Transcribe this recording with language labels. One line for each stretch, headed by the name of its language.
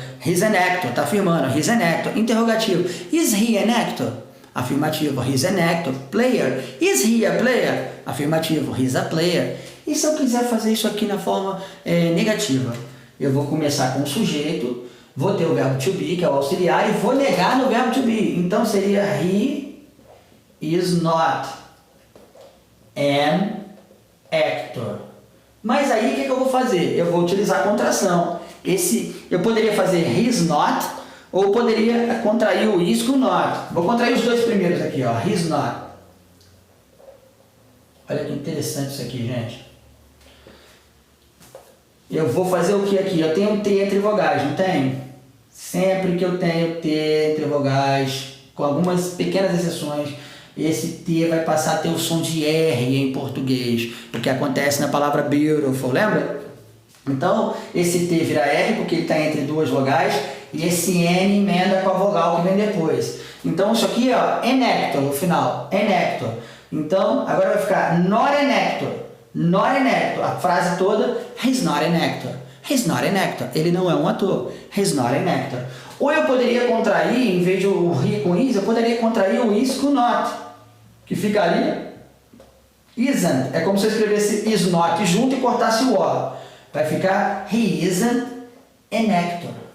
English: He's an actor,
Portuguese: está afirmando.
English: He's an actor.
Portuguese: Interrogativo.
English: Is he an actor?
Portuguese: Afirmativo.
English: He's an actor. Player. Is he a player?
Portuguese: Afirmativo.
English: He's a player.
Portuguese: E se eu quiser fazer isso aqui na forma negativa? Eu vou começar com o sujeito, vou ter o verbo to be, que é o auxiliar, e vou negar no verbo to be. Então seria
English: he is not an actor.
Portuguese: Mas aí o que eu vou fazer? Eu vou utilizar a contração. Eu poderia fazer
English: he's not,
Portuguese: ou poderia contrair o is com not. Vou contrair os dois primeiros aqui, ó.
English: He's not.
Portuguese: Olha que interessante isso aqui, gente. Eu vou fazer o que aqui? Eu tenho um T entre vogais, não tem? Sempre que eu tenho T entre vogais, com algumas pequenas exceções, esse T vai passar a ter o som de R em português, o que acontece na palavra beautiful, lembra? Então, esse T vira R porque ele está entre duas vogais e esse N emenda com a vogal que vem depois. Então, isso aqui, ó, enector no final, enector. Então, agora vai ficar
English: not an actor, not an actor.
Portuguese: A frase toda,
English: he's not an actor, he's not an actor.
Portuguese: Ele não é um ator,
English: he's not an actor.
Portuguese: Ou eu poderia contrair, em vez de o he com is, eu poderia contrair o is com not, que ficaria isn't. É como se eu escrevesse is not junto e cortasse o O. Vai ficar
English: he isn't an actor.